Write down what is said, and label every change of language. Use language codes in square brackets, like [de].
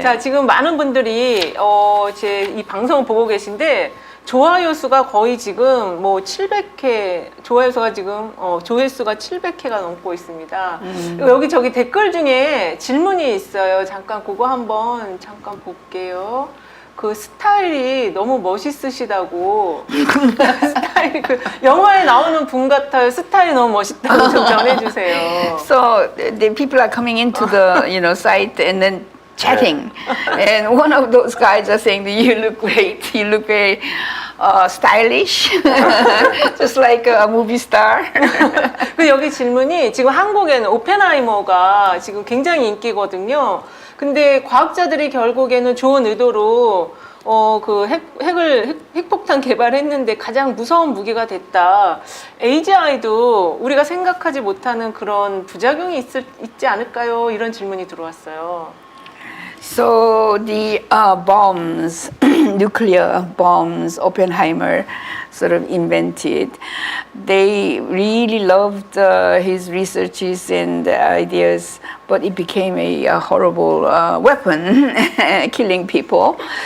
[ko] 자, 지금 많은 분들이 제 이 방송을 보고 계신데 좋아요 수가 거의 지금 뭐 700회, 좋아요 수가 지금 조회수가 700회가 넘고 있습니다. 여기저기 댓글 중에 질문이 있어요. 잠깐 그거 한번 잠깐 볼게요. 그 스타일이 너무 멋있으시다고. 스타일이 그 영화에 나오는 분 같아요. 스타일이 너무 멋있다고 좀 전해주세요. [en] So the people are coming into the site and then chatting, and one of those guys are saying that you look great, you look very stylish, just like a movie star. [ko] 그 여기 질문이 지금 한국에는 오펜하이머가 지금 굉장히 인기거든요. 근데 과학자들이 결국에는 좋은 의도로 그 핵폭탄 개발했는데 가장 무서운 무기가 됐다. AGI도 우리가 생각하지 못하는 그런 부작용이 있지 않을까요? 이런 질문이 들어왔어요. [en] So the bombs, nuclear bombs, Oppenheimer sort of invented. They really loved his researches and ideas, but it became a horrible weapon, killing people.